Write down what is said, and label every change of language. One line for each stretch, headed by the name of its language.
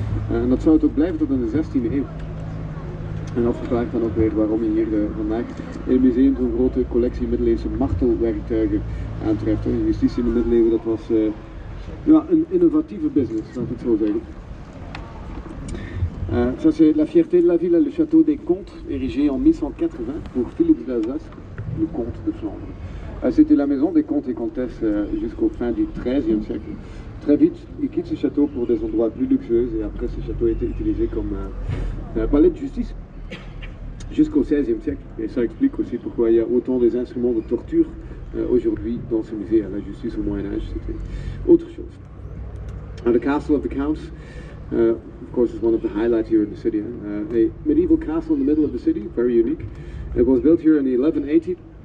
Dutch: En dat zou het ook blijven tot in de 16e eeuw. En dat verklaart dan ook weer waarom je hier vandaag in het museum zo'n grote collectie middeleeuwse martelwerktuigen aantreft. Justitie in de middeleeuwen, dat was ja, een innovatieve business, laat ik het zo zeggen.
French: Ça c'est la fierté de la ville, le château des Comtes, érigé en 1180 pour Philippe d'Alsace, le comte de Flandre. C'était la maison des comtes et comtesses jusqu'au fin du XIIIe siècle. Très vite, ils quittent ce château pour des endroits plus luxueux et après ce château a été utilisé comme palais de justice jusqu'au XVIe siècle. Et ça explique aussi pourquoi il y a autant des instruments de torture aujourd'hui dans ce musée. À la justice au Moyen-Âge, c'était autre chose.
English: The castle of the counts, of course, is one of the highlights here in the city. A medieval castle in the middle of the city, very unique. It was built here in 1180.